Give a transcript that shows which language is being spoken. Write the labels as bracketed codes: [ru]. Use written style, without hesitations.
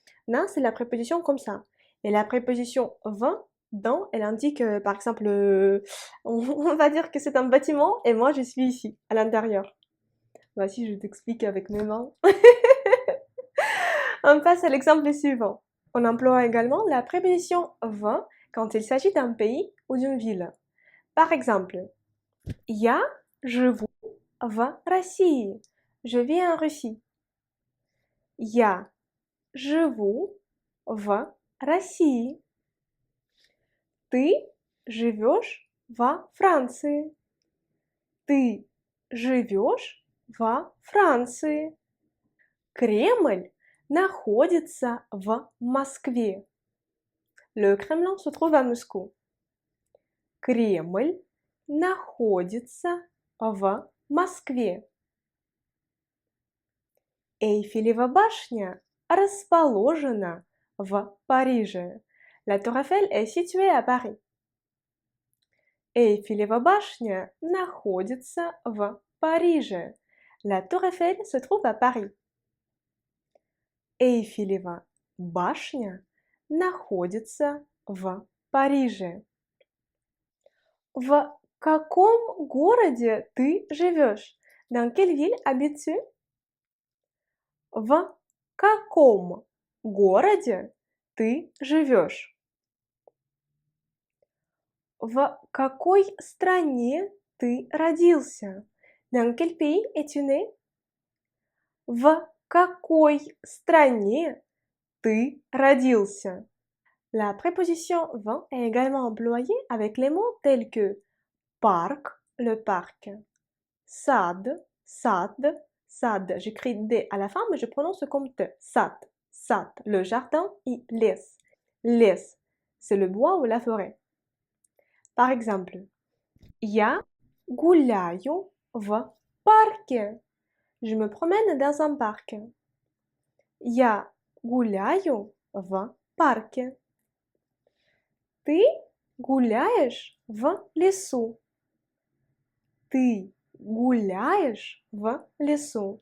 [fr] «На», c'est la préposition comme ça. Et la préposition «в», dans, elle indique, par exemple, on va dire que c'est un bâtiment et moi je suis ici, à l'intérieur. Voici, je t'explique avec mes mains. On passe à l'exemple suivant. On emploie également la préposition «в» quand il s'agit d'un pays ou d'une ville. Par exemple, [ru] «Я живу в России». [fr] Je vis en Russie. [ru] «Я живу в России». Ты живешь во Франции. Ты живешь во Франции. Кремль находится в Москве. [fr] Le Kremlin se trouve à Moscou. [ru] Кремль находится в Москве. Эйфелева башня расположена в Париже. [fr] La Tour Eiffel est située à Paris. [ru] Эйфелева башня находится в Париже. [fr] La Tour Eiffel se trouve à Paris. [ru] Эйфелева башня находится в Париже. В каком городе ты живешь? [fr] Dans quelle ville habites-tu? [ru] В каком городе ты живешь? В какой стране ты родился? [fr] Dans quel pays es-tu né? [ru] В какой стране ты родился? [fr] La préposition «в» est également employée avec les mots tels que parc, le parc, sad, sad, j'écris D à la fin mais je prononce comme T, sad, le jardin et les, c'est le bois ou la forêt. Par exemple, [ru] я гуляю в парке. [fr] Je me promène dans un parc. [ru] Я гуляю в парке. Ты гуляешь в лесу. Ты гуляешь в лесу.